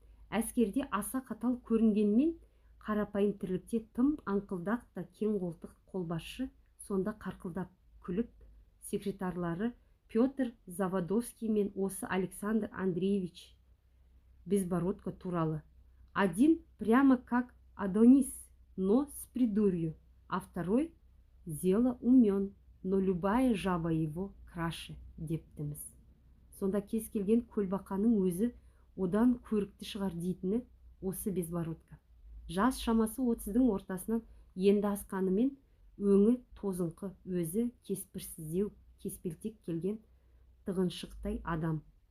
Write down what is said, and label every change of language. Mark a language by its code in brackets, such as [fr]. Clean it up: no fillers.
[kk] Әскерде аса қатал көрінгенмен, қарапайым тірлікте тым аңқылдақ та кең қолтық қолбасшы, сонда қарқылдап күліп, секретарлары Петр Заводовский мен осы Александр Андреевич Безбородко туралы. [ru] Один прямо как Адонис, но с придурью, а второй зело умен, но любая жаба его краше [kk] дептіміз. Сонда кез келген көлбақаның өзі одан көрікті шығар дейтіні осы Безбородко. Жас шамасы 30-дің ортасынан енді асқанымен, өңі тозыңқы, өзі кеспірсіздеу, кеспелтек келген тығыншықтай адам.